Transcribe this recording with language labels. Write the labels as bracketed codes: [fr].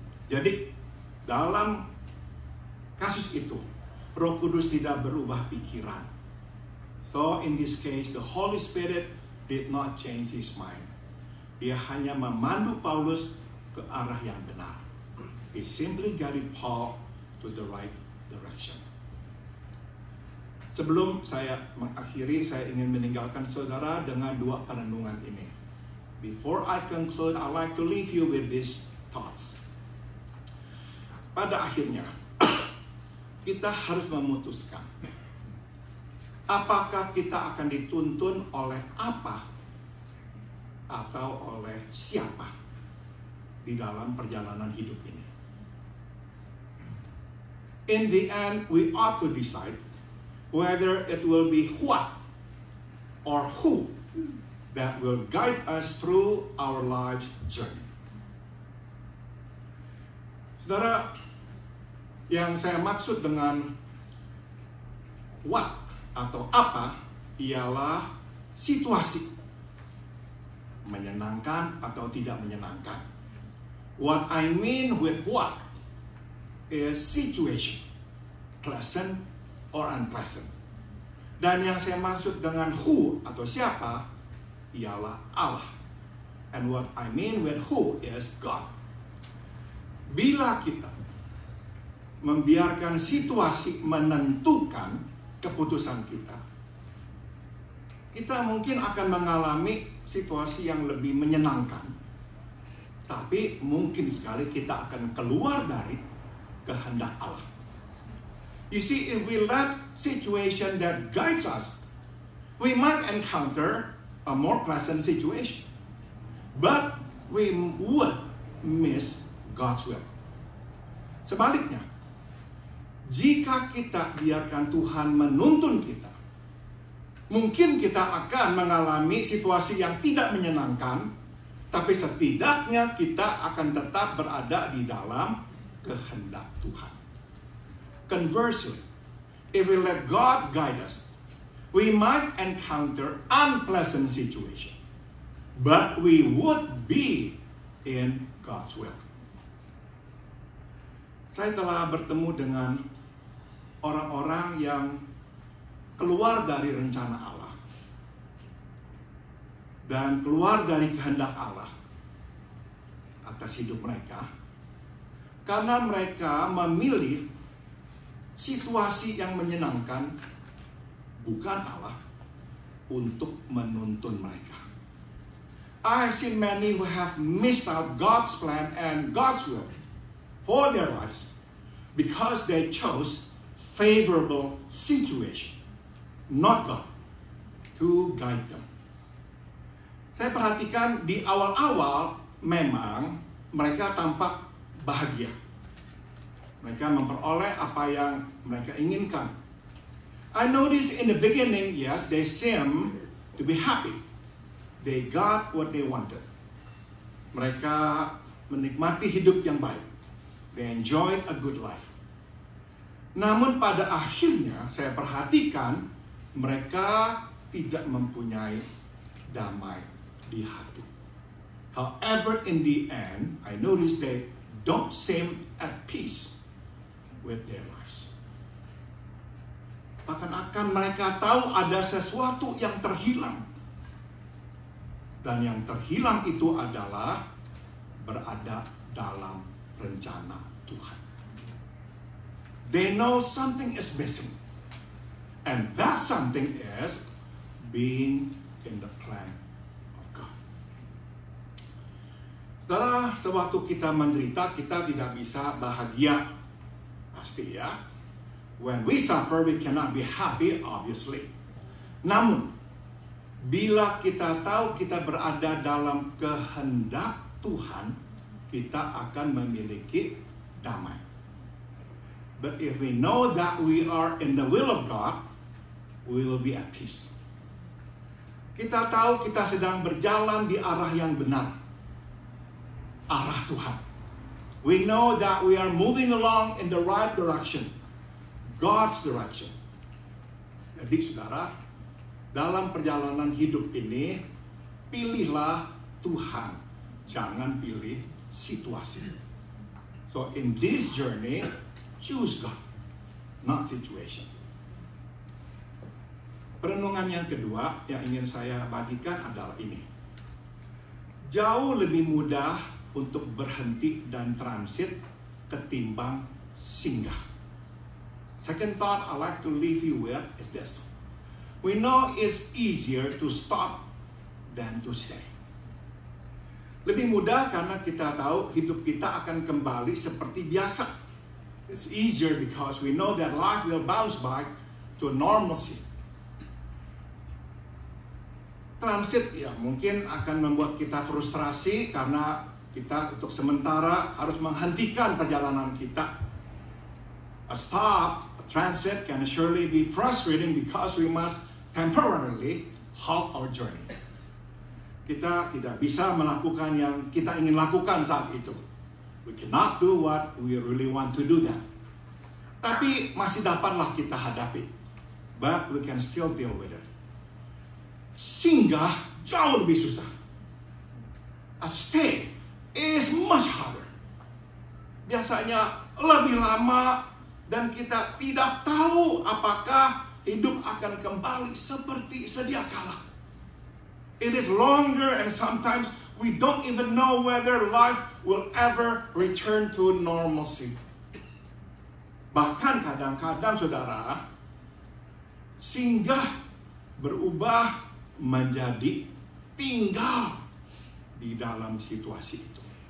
[id] Jadi, dalam kasus itu, Roh Kudus tidak berubah pikiran. [en] So, in this case, the Holy Spirit did not change his mind. [id] Dia hanya memandu Paulus ke arah yang benar. [en] He simply guided Paul to the right direction. [id] Sebelum saya mengakhiri, saya ingin meninggalkan saudara dengan dua perenungan ini. [en] Before I conclude, I'd like to leave you with these thoughts. [id] Pada akhirnya, kita harus memutuskan apakah kita akan dituntun oleh apa atau oleh siapa di dalam perjalanan hidup ini. [en] In the end, we ought to decide whether it will be what or who that will guide us through our life's journey. [id] Saudara, yang saya maksud dengan what atau apa ialah situasi, menyenangkan atau tidak menyenangkan. [en] What I mean with what is situation. pleasant or unpleasant. [id] Dan yang saya maksud dengan who atau siapa ialah Allah. [en] And what I mean with who is God. [id] Bila kita membiarkan situasi menentukan keputusan kita, kita mungkin akan mengalami situasi yang lebih menyenangkan. Tapi mungkin sekali kita akan keluar dari kehendak Allah. [en] You see, if we let situation that guides us, we might encounter a more pleasant situation. But we would miss God's will. [id] Sebaliknya, jika kita biarkan Tuhan menuntun kita, mungkin kita akan mengalami situasi yang tidak menyenangkan, tapi setidaknya kita akan tetap berada di dalam kehendak Tuhan. [en] Conversely, if we let God guide us, we might encounter unpleasant situation, but we would be in God's will. [id] Saya telah bertemu dengan orang-orang yang keluar dari rencana Allah dan keluar dari kehendak Allah atas hidup mereka karena mereka memilih situasi yang menyenangkan, bukan Allah, untuk menuntun mereka. [en] I've seen many who have missed out God's plan and God's will for their lives because they chose favorable situation, not God, to guide them. [id] Saya perhatikan di awal-awal memang mereka tampak bahagia. Mereka memperoleh apa yang mereka inginkan. [en] I noticed in the beginning, yes, they seem to be happy. They got what they wanted. [id] Mereka menikmati hidup yang baik. [en] They enjoyed a good life. [id] Namun pada akhirnya saya perhatikan mereka tidak mempunyai damai di hati. [en] However, in the end, I noticed they don't seem at peace with their lives. [id] Akan mereka tahu ada sesuatu yang terhilang. Dan yang terhilang itu adalah berada dalam rencana Tuhan. [en] They know something is missing. And that something is being in the plan of God. [id] Setelah sewaktu kita menderita, kita tidak bisa bahagia. Pasti ya. [en] When we suffer, we cannot be happy, obviously. [id] Namun, bila kita tahu kita berada dalam kehendak Tuhan, kita akan memiliki damai. [en] But if we know that we are in the will of God, we will be at peace. [id] Kita tahu kita sedang berjalan di arah yang benar. Arah Tuhan. [en] We know that we are moving along in the right direction. God's direction. [id] Jadi saudara, dalam perjalanan hidup ini, pilihlah Tuhan. Jangan pilih situasi. [en] So in this journey, choose God, not situation. [id] Perenungan yang kedua yang ingin saya bagikan adalah ini. Jauh lebih mudah untuk berhenti dan transit ketimbang singgah. [en] Second thought I like to leave you with is this. We know it's easier to stop than to stay. [id] Lebih mudah karena kita tahu hidup kita akan kembali seperti biasa. [en] It's easier because we know that life will bounce back to normalcy. [id] Transit ya mungkin akan membuat kita frustrasi karena kita untuk sementara harus menghentikan perjalanan kita. [en] A stop, a transit can surely be frustrating because we must temporarily halt our journey. [id] Kita tidak bisa melakukan yang kita ingin lakukan saat itu. [en] We cannot do what we really want to do then. [id] Tapi masih dapatlah kita hadapi. [en] But we can still deal with it. [id] Singgah jauh lebih susah. [en] A stay is much harder. [id] Biasanya lebih lama Dan kita tidak tahu apakah hidup akan kembali seperti sedia kala. [en] It is longer and sometimes we don't even know whether life will ever return to normalcy. [id] Bahkan kadang-kadang saudara, singgah berubah menjadi tinggal di dalam situasi itu.